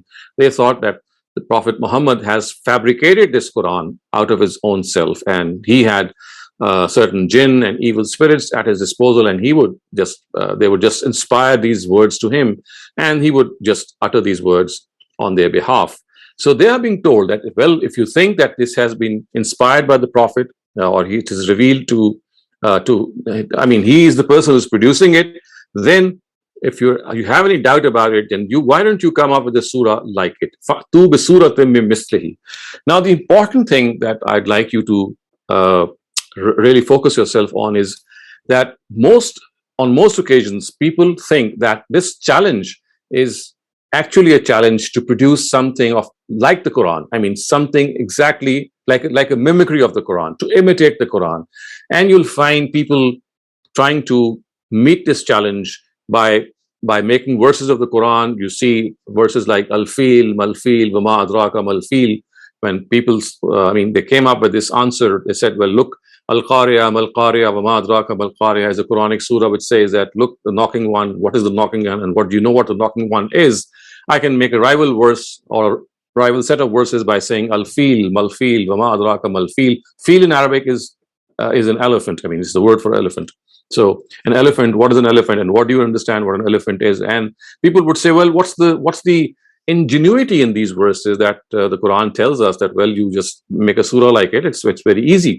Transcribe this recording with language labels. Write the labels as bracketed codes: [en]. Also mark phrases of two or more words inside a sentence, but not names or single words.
[en] They thought that the Prophet Muhammad has fabricated this Quran out of his own self, and he had certain jinn and evil spirits at his disposal, and he would just they would just inspire these words to him, and he would just utter these words on their behalf. So they are being told that, well, if you think that this has been inspired by the Prophet, or it is revealed to I mean, he is the person who's producing it, then if you have any doubt about it, then why don't you come up with a surah like it? [ar] فَأْتُوا بِسُورَةٍ مِّن مِثْلِهِ. [en] Now, the important thing that I'd like you to really focus yourself on is that on most occasions, people think that this challenge is actually a challenge to produce something like the Quran. I mean, something exactly like a mimicry of the Quran, to imitate the Quran. And you'll find people trying to meet this challenge by making verses of the Quran. You see verses like [ar] "الفيل ما الفيل وما أدراك ما الفيل." [en] When people, they came up with this answer. They said, well, look, [ar] "القارعة ما القارعة وما أدراك ما القارعة" [en] is a Quranic surah which says that, look, the knocking one, what is the knocking one, and what do you know what the knocking one is? I can make a rival verse or or I will set up verses by saying [ar] الفيل ما الفيل وما أدراك ما الفيل. [en] Fil in Arabic is an elephant. I mean, it's the word for elephant. So an elephant, what is an elephant, and what do you understand what an elephant is? And people would say, well, what's the ingenuity in these verses that the Quran tells us that, well, you just make a surah like it. It's very easy.